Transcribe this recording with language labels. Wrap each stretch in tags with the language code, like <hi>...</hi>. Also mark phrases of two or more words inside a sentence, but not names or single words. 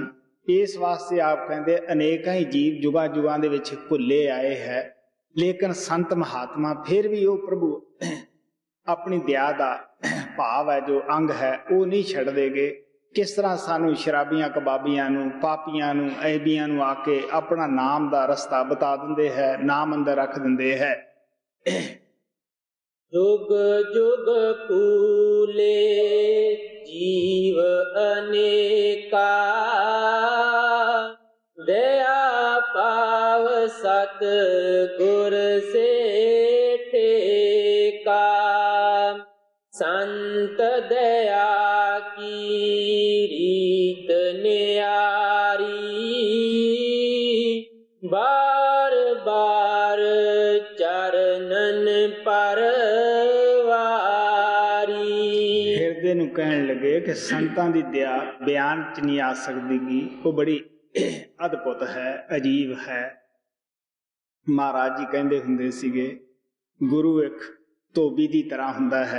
<pa>ਇਸ ਵਾਸਤੇ ਆਪ ਕਹਿੰਦੇ ਅਨੇਕਾਂ ਹੀ ਜੀਵ ਯੁਗਾਂ ਯੁਗਾਂ ਦੇ ਵਿੱਚ ਭੁੱਲੇ ਆਏ ਹੈ, ਲੇਕਿਨ ਸੰਤ ਮਹਾਤਮਾ ਫਿਰ ਵੀ ਉਹ ਪ੍ਰਭੂ ਆਪਣੀ ਦਇਆ ਦਾ ਭਾਵ ਹੈ, ਜੋ ਅੰਗ ਹੈ, ਉਹ ਨਹੀਂ ਛੱਡ ਦੇਗੇ। ਕਿਸ ਤਰ੍ਹਾਂ ਸਾਨੂੰ ਸ਼ਰਾਬੀਆਂ ਕਬਾਬੀਆਂ ਨੂੰ, ਪਾਪੀਆਂ ਨੂੰ, ਐਬੀਆਂ ਨੂੰ ਆ ਕੇ ਆਪਣਾ ਨਾਮ ਦਾ ਰਸਤਾ ਬਤਾ ਦਿੰਦੇ ਹੈ, ਨਾਮ ਅੰਦਰ ਰੱਖ ਦਿੰਦੇ ਹੈ।</pa> <hi>जुग जुग फूले जीव अनेका, दया पाव सत गुर से ठेका। संत दया की रीत न्यारी, बार बार चरणन पर</hi> <pa>ਹਿਰਦੇ ਨੂੰ ਕਹਿਣ ਲੱਗੇ ਕਿ ਸੰਤਾਂ ਦੀ ਦਇਆ ਬਿਆਨ 'ਚ ਨਹੀਂ ਆ ਸਕਦੀ ਗੀ, ਉਹ ਬੜੀ ਅਦਭੁਤ ਹੈ, ਅਜੀਬ ਹੈ। ਮਹਾਰਾਜ ਜੀ ਕਹਿੰਦੇ ਹੁੰਦੇ ਸੀਗੇ, ਗੁਰੂ ਇੱਕ ਧੋਬੀ ਦੀ ਤਰ੍ਹਾਂ ਹੁੰਦਾ ਹੈ।</pa>